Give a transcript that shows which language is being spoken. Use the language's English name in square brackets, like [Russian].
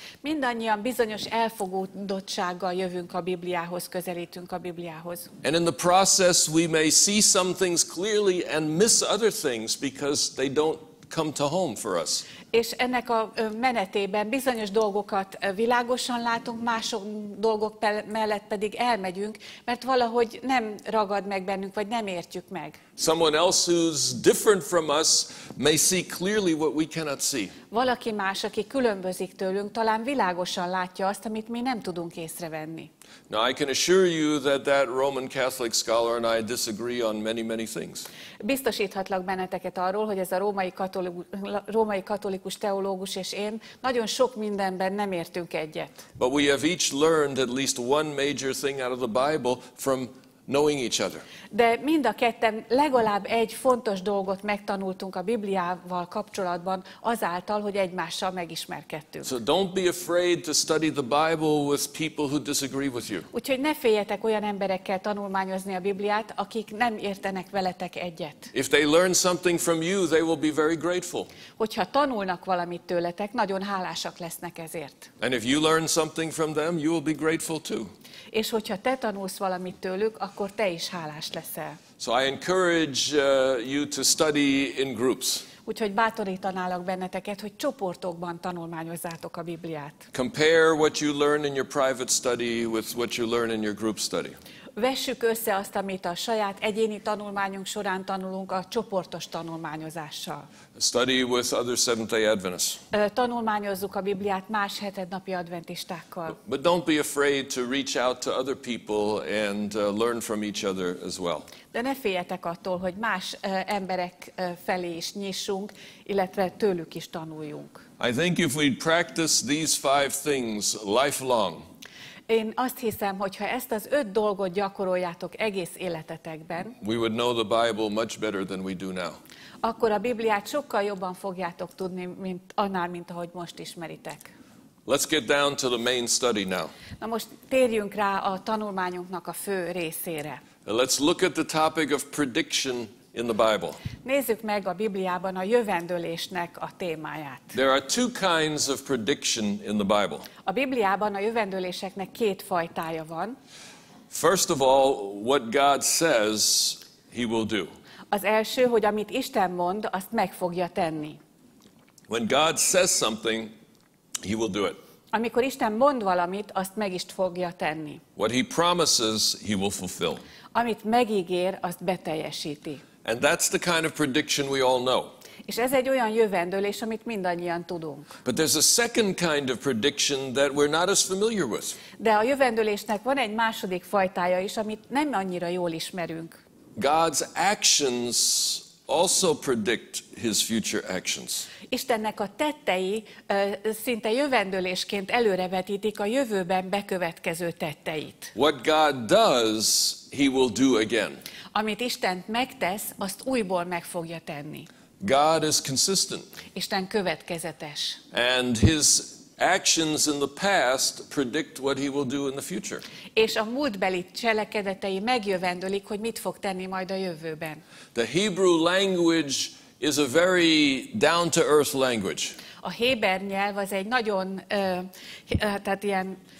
[Hungarian] Mindannyian bizonyos elfogódottsággal jövünk a Bibliához, közelítünk a Bibliához. [English] And in the process we may see some things clearly and miss other things because they don't come to home for us. [Hungarian] És ennek a menetében bizonyos dolgokat világosan látunk, mások dolgok mellett pedig elmegyünk, mert valahogy nem ragad meg bennünk, vagy nem értjük meg. [English] Someone else who's different from us may see clearly what we cannot see. [Hungarian] Valaki más, aki különbözik tőlünk, talán világosan látja azt, amit mi nem tudunk észrevenni. [English] Now I can assure you that that Roman Catholic scholar and I disagree on many, many things. [Hungarian] Biztosíthatlak benneteket arról, hogy ez a római katolikus teológus és én nagyon sok mindenben nem értünk egyet. [English] But we have each learned at least one major thing out of the Bible from knowing each other. [Hungarian] De mind a ketten legalább egy fontos dolgot megtanultunk a Bibliával kapcsolatban azáltal, hogy egymással megismerkedtünk. [English] So don't be afraid to study the Bible with people who disagree with you. [Hungarian] Úgyhogy ne féljetek olyan emberekkel tanulmányozni a Bibliát, akik nem értenek veletek egyet. [English] If they learn something from you, they will be very grateful. [Hungarian] Hogyha tanulnak valamit tőletek, nagyon hálásak lesznek ezért. [English] And if you learn something from them, you will be grateful too. [Hungarian] És hogyha te tanulsz valamit tőlük, akkor te is hálás leszel. [English] So I encourage you to study in groups. [Hungarian] Úgyhogy bátorítanálak benneteket, hogy csoportokban tanulmányozzátok a Bibliát. [English] Compare what you learn in your private study with what you learn in your group study. [Hungarian] Vessük össze azt, amit a saját egyéni tanulmányunk során tanulunk a csoportos tanulmányozással. [English] Study with other Seventh-day Adventists. [Hungarian] Tanulmányozzuk a Bibliát más hetednapi adventistákkal. [English] But don't be afraid to reach out to other people and learn from each other as well. [Hungarian] De ne féljetek attól, hogy más emberek felé is nyissunk, illetve tőlük is tanuljunk. [English] I think if we practice these 5 things lifelong, [Hungarian] én azt hiszem, hogy ha ezt az 5 dolgot gyakoroljátok egész életetekben, [English] we would know the Bible much better than we do now. [Hungarian] Akkor a Bibliát sokkal jobban fogjátok tudni, mint ahogy most ismeritek. [English] Let's get down to the main study now. [Hungarian] Na most térjünk rá a tanulmányunknak a fő részére. [English] Let's look at the topic of prediction in the Bible. [Hungarian] Nézzük meg a Bibliában a jövendőlésnek a témáját. [English] There are 2 kinds of prediction in the Bible. [Hungarian] A Bibliában a jövendőléseknek 2 fajtája van. [English] First of all, what God says he will do. [Hungarian] Az első, hogy amit Isten mond, azt meg fogja tenni. [English] When God says something, he will do it. [Hungarian] Amikor Isten mond valamit, azt meg is fogja tenni. [English] What he promises, he will fulfill. [Hungarian] Amit megígér, azt beteljesíti. [English] And that's the kind of prediction we all know. [Hungarian] És ez egy olyan jövendőlés, amit mindannyian tudunk. [English] But there's a second kind of prediction that we're not as familiar with. [Hungarian] De a jövendőlésnek van egy második fajtája is, amit nem annyira jól ismerünk. [English] God's actions also predict his future actions. [Hungarian] Istennek a tettei szinte jövendőlésként előrevetítik a jövőben bekövetkező tetteit. [English] What God does, he will do again. [Hungarian] Amit Isten megtesz, azt újból meg fogja tenni. [English] God is consistent. [Hungarian] Isten következetes. [English] And his actions in the past predict what he will do in the future. [Hungarian] És a múltbeli cselekedetei megjövendölik, hogy mit fog tenni majd a jövőben. [English] The Hebrew language is a very down-to-earth language. [Hungarian] A héber nyelv az egy nagyon, tehát ilyen